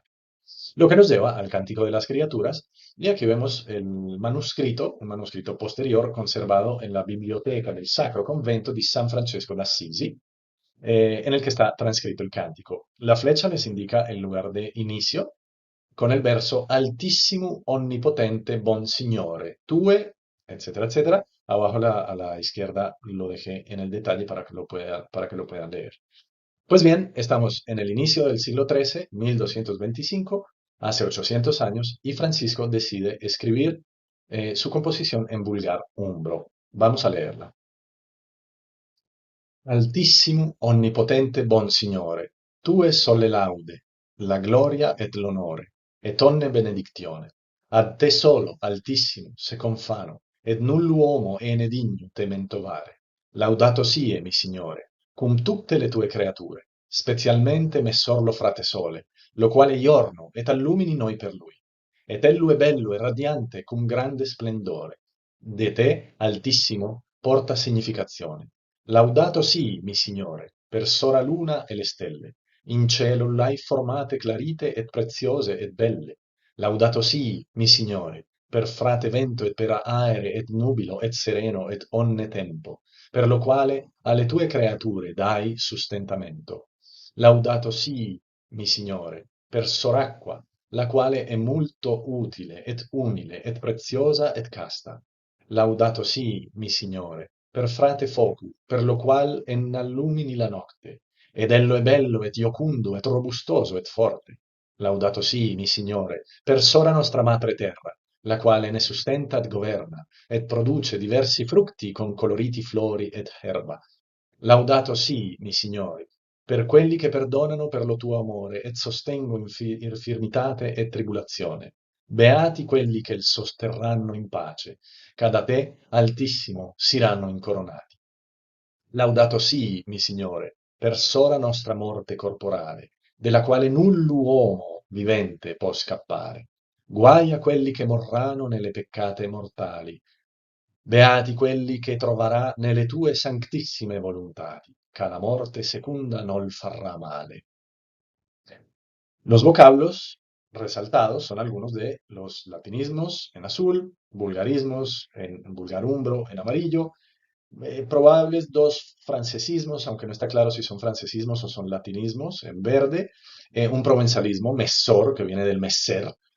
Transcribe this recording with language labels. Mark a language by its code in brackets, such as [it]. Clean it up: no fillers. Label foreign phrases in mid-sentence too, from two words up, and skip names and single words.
[es] Lo que nos lleva al Cántico de las Criaturas, y aquí vemos el manuscrito, un manuscrito posterior conservado en la biblioteca del Sacro Convento di San Francesco d'Assisi, en el que está transcrito el cántico. La flecha les indica el lugar de inicio, con el verso [it] Altissimo, onnipotente, bon signore, tue, [es] etcétera, etcétera. Abajo a la izquierda lo dejé en el detalle para que lo puedan leer. Pues bien, estamos en el inicio del siglo XIII, 1225, hace 800 años, y Francisco decide escribir su composición en vulgar umbro. Vamos a leerla. [it] Altissimo, onnipotente, bon Signore, tue son le laude, la gloria et l'onore, et onne benedictione. Ad te solo, altissimo, se confano, et null'uomo ene digno te mentovare. Laudato sie, mi Signore, cum tutte le tue creature, specialmente messor lo frate sole, lo quale giorno et allumini noi per lui. Et ello è bello e radiante cum grande splendore. De te, altissimo, porta significazione. Laudato sii, mi Signore, per sora luna e le stelle. In cielo l'hai formate clarite et preziose et belle. Laudato sii, mi Signore, per frate vento et per aere et nubilo et sereno et onne tempo, per lo quale alle tue creature dai sustentamento. Laudato sii, mi Signore, per soracqua, la quale è molto utile et umile et preziosa et casta. Laudato sii, mi Signore, per frate focu, per lo qual ennallumini la nocte, ed ello è bello et iocundo et robustoso et forte. Laudato sii, mi Signore, per sora nostra madre terra, la quale ne sustenta et governa, et produce diversi frutti con coloriti flori ed herba. Laudato sii, mi signori, per quelli che perdonano per lo tuo amore et sostengo infirmitate e tribulazione. Beati quelli che il sosterranno in pace, che da te, altissimo, siranno incoronati. Laudato sii, mi Signore, per sola nostra morte corporale, della quale null'uomo vivente può scappare. Guai a quelli che morranno nelle peccate mortali. Beati quelli che trovarà nelle tue sanctissime volontadi, che la morte secunda non farrà male. [es] Los vocablos resaltados son algunos de los latinismos en azul, vulgarismos en vulgarumbro en amarillo, probables dos francesismos, aunque no está claro si son francesismos o son latinismos, en verde, un provenzalismo, mesor, que viene del messer,